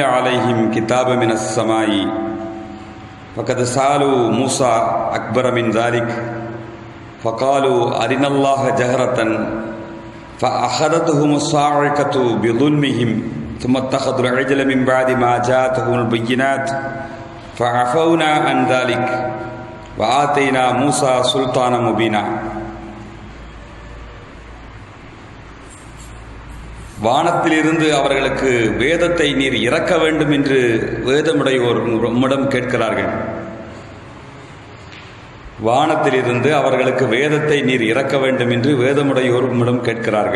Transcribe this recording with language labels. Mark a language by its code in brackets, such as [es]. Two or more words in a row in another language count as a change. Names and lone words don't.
[ar] عليهم كتابا من السماء فقد سألوا موسى أكبر من ذلك فقالوا أرنا الله جهرة فأخذتهم الصاعقة بظلمهم ثم اتخذوا العجل من بعد ما جاءتهم البينات فعفونا عن ذلك وآتينا موسى سلطانا مبينا. [ta] வானத்திலிருந்து அவர்களுக்கு வேதத்தை நீர் இறக்க வேண்டும் என்று வேதமுடையோர் உம்மிடம் கேட்கிறார்கள். வானத்திலிருந்து அவர்களுக்கு வேதத்தை நீர் இறக்க வேண்டும் என்று வேதமுடையோர் உம்மிடம் கேட்கிறார்கள்.